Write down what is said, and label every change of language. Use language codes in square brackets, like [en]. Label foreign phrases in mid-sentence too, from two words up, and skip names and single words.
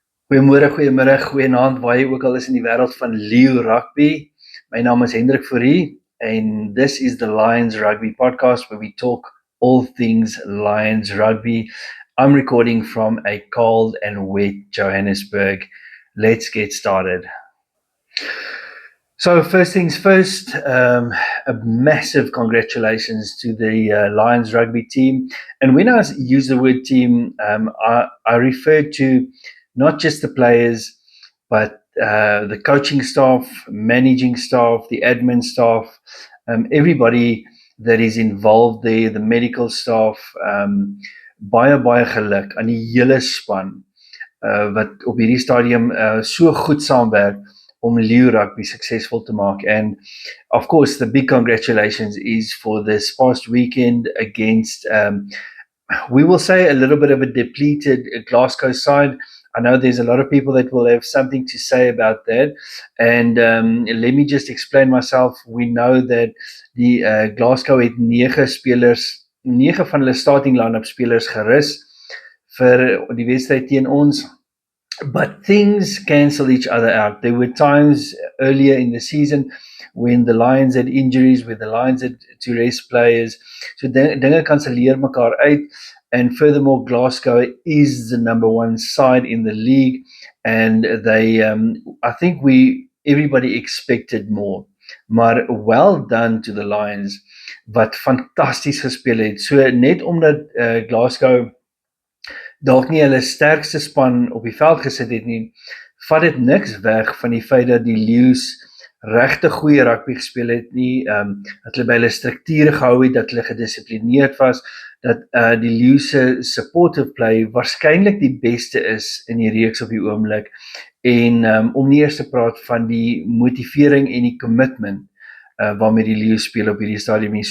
[af] Goeiemôre, goeiemiddag, goeienaand, waar jy ook al is in die wêreld van Leo Rugby. My naam is [en] Hendrik Fourie and this is the Lions Rugby podcast where we talk all things Lions Rugby. I'm recording from a cold and wet Johannesburg. Let's get started. So first things first, a massive congratulations to the Lions Rugby team. And when I use the word team, I refer to not just the players, but the coaching staff, managing staff, the admin staff, everybody that is involved there, the medical staff, [af] baie geluk aan die hele span wat op hierdie stadium so goed saamwerk om Leo Rugby successful to maak. [en] And of course, the big congratulations is for this past weekend against, we will say, a little bit of a depleted Glasgow side. I know there's a lot of people that will have something to say about that. And let me just explain myself. We know that the Glasgow [af] het 9 van hulle [en] starting line-up [af] spelers gerus vir die wedstryd teen ons. [en] But things cancel each other out. There were times earlier in the season when the Lions had injuries, when the Lions had to rest players. [af] So dinge kanselleer mekaar uit. [en] And furthermore, Glasgow is the number one side in the league. And they, I think everybody expected more. Maar well done to the Lions, [af] wat fantasties gespeel het. So net omdat Glasgow dalk nie hulle sterkste span op die veld gesit het nie, vat dit niks weg van die feit dat die Leeu's regtig goeie rugby gespeel het nie, dat hulle by hulle strukture gehou het, dat hulle gedissiplineerd was, dat die Leeu's [en] supportive play [af] waarskynlik die beste is in die reeks op die oomblik, en om nie eers te praat van die motivering en die commitment waarmee die Leeu's speel op hierdie stadium nie.